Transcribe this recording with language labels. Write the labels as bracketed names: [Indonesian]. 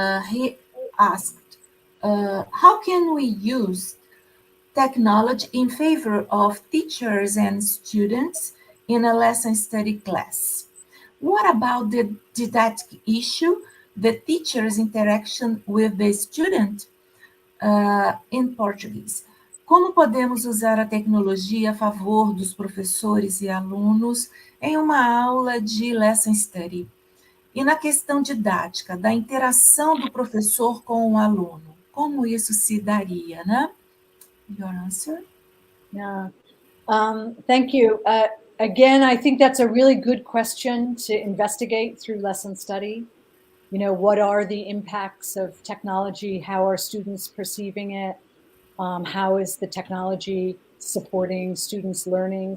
[English] He asked, how can we use technology in favor of teachers and students in a lesson study class? What about the didactic issue, the teacher's interaction with the student in Portuguese? [Portuguese] Como podemos usar a tecnologia a favor dos professores e alunos em uma aula de lesson study? E na questão didática, da interação do professor com o aluno, como isso se daria, né? [English] Your answer? Yeah. Thank you. Again, I think that's a really good question to investigate through lesson study. You know, what are the impacts of technology? How are students perceiving it? How is the technology supporting students' learning?